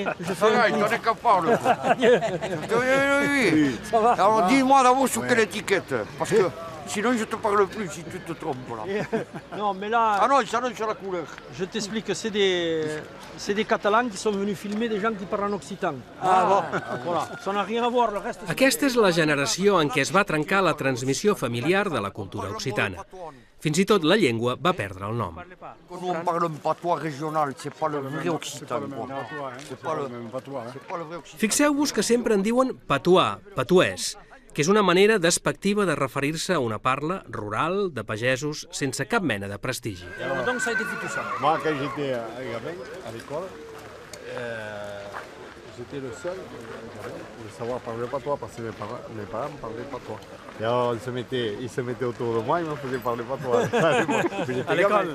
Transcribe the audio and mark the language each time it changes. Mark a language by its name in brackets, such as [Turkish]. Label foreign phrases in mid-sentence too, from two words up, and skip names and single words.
[French] Pareil, t'en es capable. Oui. Ça va? Alors dis-moi d'abord sur quelle étiquette, parce que sinon je te parle plus si tu te trompes là. Non, mais là... Ah non, ça donne sur la couleur. Je t'explique que c'est des Catalans qui sont venus filmer des gens qui parlent en occitan. Ah bon? Voilà, ça n'a rien à voir, le reste... [Catalan] Aquesta és la generació en què es va trencar la transmissió familiar de la cultura occitana. Fins i tot la llengua va perdre el nom. [French] Nous on parle un patois régional, c'est pas le vrai occitan. C'est pas le vrai occitan. [Catalan] Fixeu-vos que sempre en diuen patois, patuès, que és una manera despectiva de referir-se a una parla rural, de pagesos, sense cap mena de prestigi. [French] Donc ça a été foutu ça. Moi, quand j'étais gamin, à l'école, j'étais le seul de savoir parler patois, parce que mes parents parlaient patois. Et alors, ils se mettaient autour de moi, ils me faisaient parler patois. À l'école?